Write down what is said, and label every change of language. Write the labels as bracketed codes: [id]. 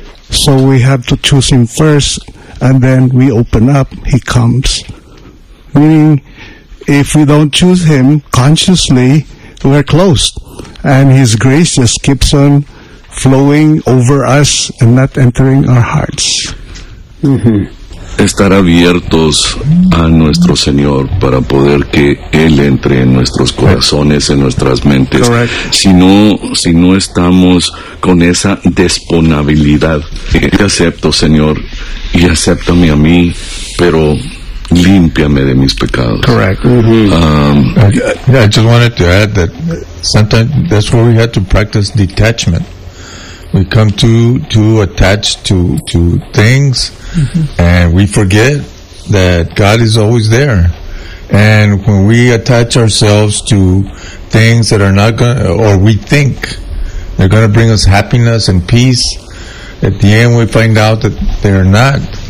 [en] So we have to choose Him first, and then we open up, He comes. Meaning, if we don't choose Him consciously, we're closed. And His grace just keeps on flowing over us and not entering our hearts. [es] Estar abiertos a nuestro Señor para poder que Él entre en nuestros corazones, en nuestras mentes. [en] Correct. [es] Si no estamos con esa disponibilidad, te acepto, Señor, y acéptame a mí, pero límpiame de mis pecados. [en] Correct. I just wanted to add that sometimes that's where we have to practice detachment. We come too attached to things, and we forget that God is always there. And when we attach ourselves to things that are not going, or we think they're going to bring us happiness and peace, at the end we find out that they're not.